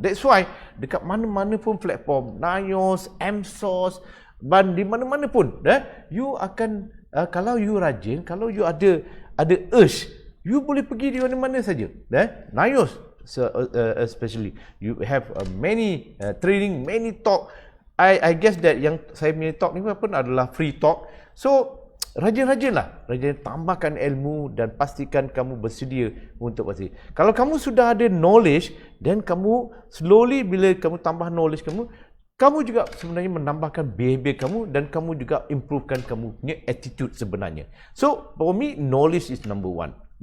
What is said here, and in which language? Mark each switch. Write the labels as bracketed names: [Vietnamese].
[Malay] That's why dekat mana-mana pun platform, NIOS, MSOS, dan di mana-mana pun, you akan kalau you rajin, kalau you ada urge, you boleh pergi di mana-mana saja. [English] NIOS especially, you have many training, many talk. I guess that [Malay] yang saya punya talk ni pun adalah free talk. So rajin-rajinlah, tambahkan ilmu dan pastikan kamu bersedia untuk pasti. Kalau kamu sudah ada knowledge, then kamu slowly bila kamu tambah knowledge kamu juga sebenarnya menambahkan behavior kamu dan kamu juga improvekan kamu punya attitude sebenarnya. [English] So for me, knowledge is number one.